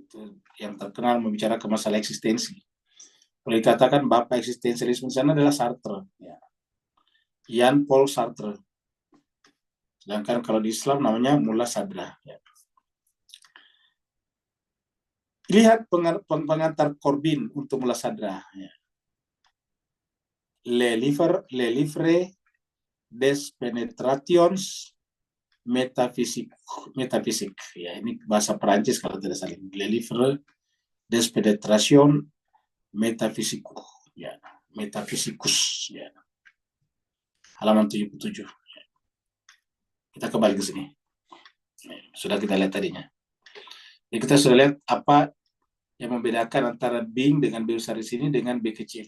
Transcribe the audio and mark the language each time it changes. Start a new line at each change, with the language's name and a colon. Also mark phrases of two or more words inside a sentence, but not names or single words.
Indonesian: itu yang terkenal membicarakan masalah eksistensi. Boleh dikatakan bapak eksistensialisme di sana adalah Sartre, ya. Jean Paul Sartre. Sedangkan kalau di Islam namanya Mullah Sadra. Ya. Lihat pengantar Corbin untuk Mullah Sadra. Ya. Le livre des penetrations metafisik. Ya, ini bahasa Perancis kalau tidak salah. Le livre des penetrations metafisikus. Ya, metafisikus. Ya. Halaman 77. Ya. Kita kembali ke sini. Ya, sudah kita lihat tadinya. Jadi kita sudah lihat apa yang membedakan antara being dengan B besar di sini dengan B kecil.